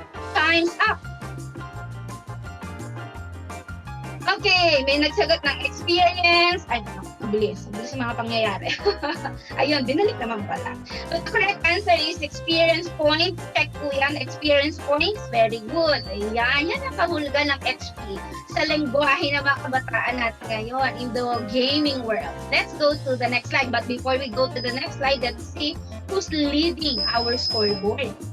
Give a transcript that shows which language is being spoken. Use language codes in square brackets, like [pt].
[en] Time's up. [tl] Okay, may nagsagot ng experience. Ay, mabilis. Mabilis sa mga pangyayari. Ayun, binalik naman pala. [en] But the correct answer is experience point. [tl] Check po yan, experience points. [en] Very good. [tl] Ayan, yan ang kahulugan ng XP sa lengguwahe ng mga kabataan natin ngayon [en] in the gaming world. Let's go to the next slide. But before we go to the next slide, let's see who's leading our scoreboard.